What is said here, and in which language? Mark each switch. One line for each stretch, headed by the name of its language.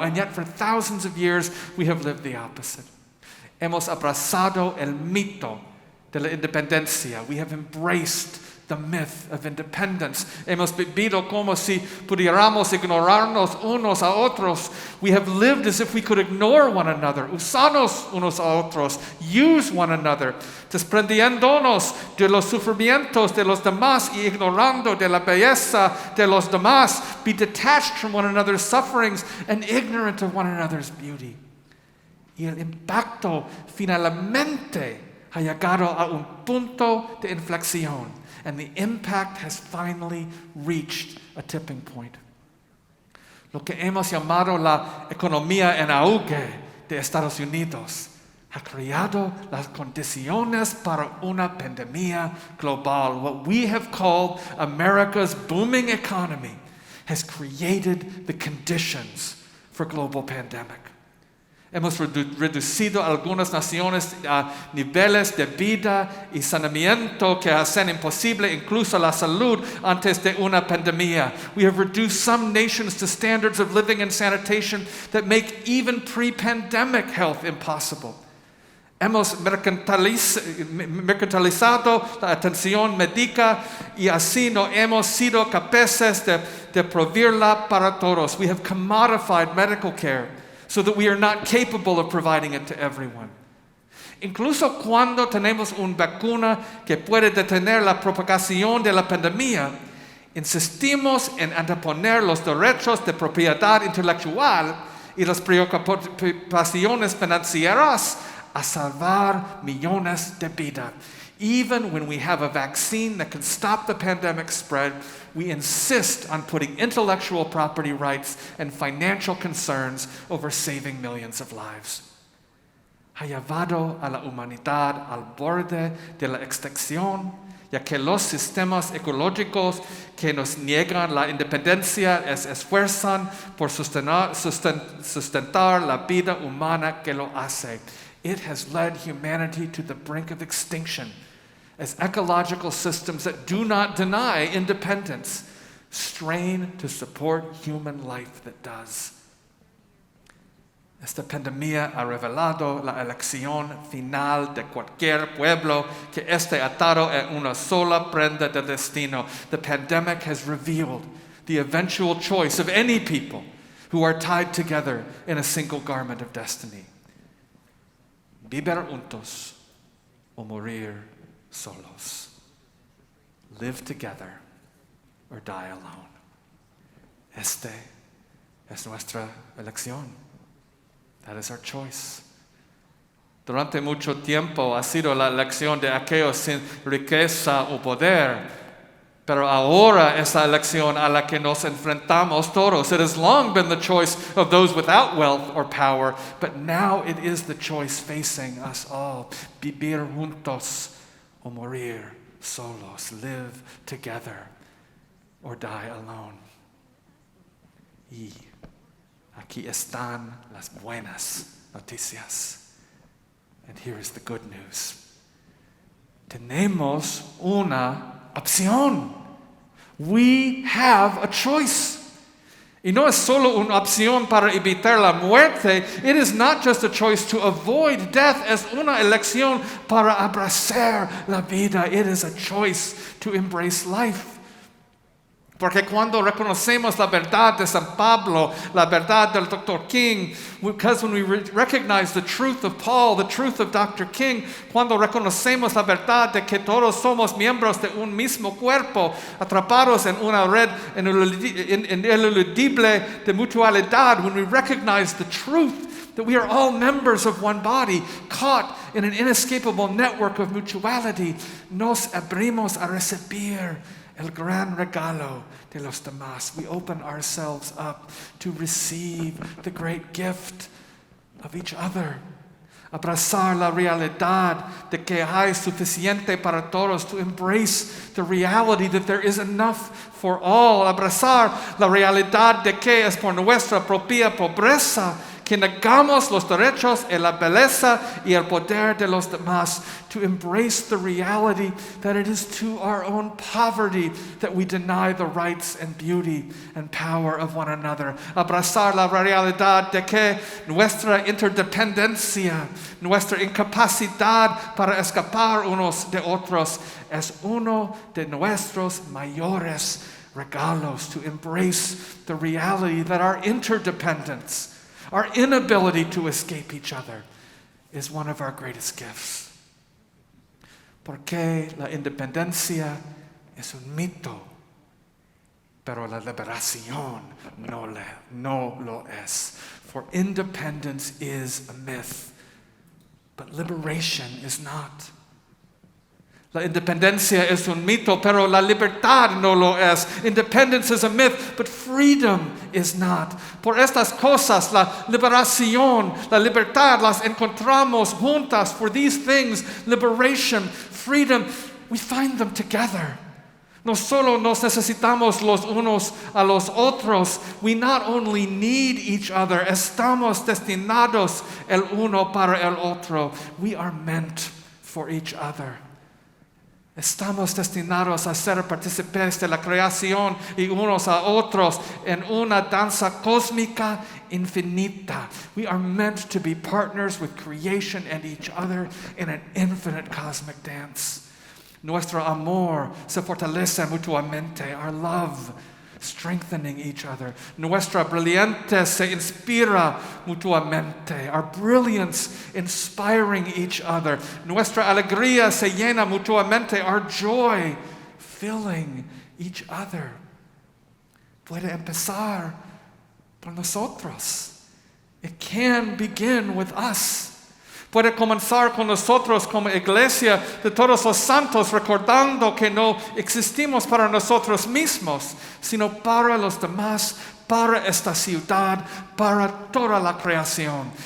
English: And yet for thousands of years, we have lived the opposite.
Spanish: Hemos abrazado el mito de la independencia.
English: We have embraced the myth of independence.
Spanish: Hemos vivido como si pudiéramos ignorarnos unos a otros.
English: We have lived as if we could ignore one another,
Spanish: usarnos unos a otros,
English: use one another,
Spanish: desprendiéndonos de los sufrimientos de los demás
English: y ignorando de la belleza de los demás, be detached from one another's sufferings and ignorant of one another's beauty.
Spanish: Y el impacto finalmente ha llegado a un punto de inflexión.
English: And the impact has finally reached a tipping point.
Spanish: Lo que hemos llamado la economía en auge de Estados Unidos ha creado las condiciones para una pandemia global.
English: What we have called America's booming economy has created the conditions for global pandemic.
Spanish: Hemos reducido algunas naciones a niveles de vida y saneamiento que hacen imposible incluso la salud antes de una pandemia.
English: We have reduced some nations to standards of living and sanitation that make even pre-pandemic health impossible.
Spanish: Hemos mercantilizado la atención médica y así no hemos sido capaces de proveerla para todos.
English: We have commodified medical care so that we are not capable of providing it to everyone.
Spanish: Incluso cuando tenemos una vacuna que puede detener la propagación de la pandemia, insistimos en anteponer los derechos de propiedad intelectual y las preocupaciones financieras a salvar millones de vidas.
English: Even when we have a vaccine that can stop the pandemic spread, we insist on putting intellectual property rights and financial concerns over saving millions of lives.
Spanish: Ha llevado a la humanidad al borde de la extinción, ya que los sistemas ecológicos que nos niegan la independencia esfuerzan por sustentar la vida humana que lo hace.
English: It has led humanity to the brink of extinction, as ecological systems that do not deny independence strain to support human life that does.
Spanish: Esta pandemia ha revelado la elección final de cualquier pueblo que esté atado a una sola prenda de destino.
English: The pandemic has revealed the eventual choice of any people who are tied together in a single garment of destiny.
Spanish: Vivir juntos o morir solos.
English: Live together or die alone.
Spanish: Este es nuestra elección.
English: That is our choice.
Spanish: Durante mucho tiempo ha sido la elección de aquellos sin riqueza o poder, pero ahora es la elección a la que nos enfrentamos todos.
English: It has long been the choice of those without wealth or power, but now it is the choice facing us all.
Spanish: Vivir juntos o morir solos.
English: Live together or die alone.
Spanish: Y aquí están las buenas noticias.
English: And here is the good news.
Spanish: Tenemos una opción.
English: We have a choice.
Spanish: Y no es solo una opción para evitar la muerte.
English: It is not just a choice to avoid death.
Spanish: Es una elección para abrazar la vida.
English: It is a choice to embrace life.
Spanish: Porque cuando reconocemos la verdad de San Pablo, la verdad del Dr.
English: King, because when we recognize the truth of Paul, the truth of Dr.
Spanish: King, cuando reconocemos la verdad de que todos somos miembros de un mismo cuerpo, atrapados en una red ineludible de mutualidad,
English: when we recognize the truth that we are all members of one body, caught in an inescapable network of mutuality,
Spanish: nos abrimos a recibir el gran regalo de los demás.
English: We open ourselves up to receive the great gift of each other.
Spanish: Abrazar la realidad de que hay suficiente para todos.
English: To embrace the reality that there is enough for all.
Spanish: Abrazar la realidad de que es por nuestra propia pobreza que negamos los derechos y la belleza y el poder de los demás.
English: To embrace the reality that it is to our own poverty that we deny the rights and beauty and power of one another.
Spanish: Abrazar la realidad de que nuestra interdependencia, nuestra incapacidad para escapar unos de otros es uno de nuestros mayores regalos.
English: To embrace the reality that our interdependence, our inability to escape each other, is one of our greatest gifts.
Spanish: Porque la independencia es un mito, pero la liberación no lo es.
English: For independence is a myth, but liberation is not.
Spanish: La independencia es un mito, pero la libertad no lo es.
English: Independence is a myth, but freedom is not.
Spanish: Por estas cosas, la liberación, la libertad, las encontramos juntas.
English: For these things, liberation, freedom, we find them together.
Spanish: No solo nos necesitamos los unos a los otros.
English: We not only need each other,
Spanish: estamos destinados el uno para el otro.
English: We are meant for each other.
Spanish: Estamos destinados a ser partícipes de la creación y unos a otros en una danza cósmica infinita.
English: We are meant to be partners with creation and each other in an infinite cosmic dance.
Spanish: Nuestro amor se fortalece mutuamente.
English: Our love strengthening each other.
Spanish: Nuestra brillante se inspira mutuamente.
English: Our brilliance inspiring each other.
Spanish: Nuestra alegría se llena mutuamente.
English: Our joy filling each other.
Spanish: Puede empezar por nosotros.
English: It can begin with us.
Spanish: Puede comenzar con nosotros como iglesia de todos los santos, recordando que no existimos para nosotros mismos, sino para los demás, para esta ciudad, para toda la creación.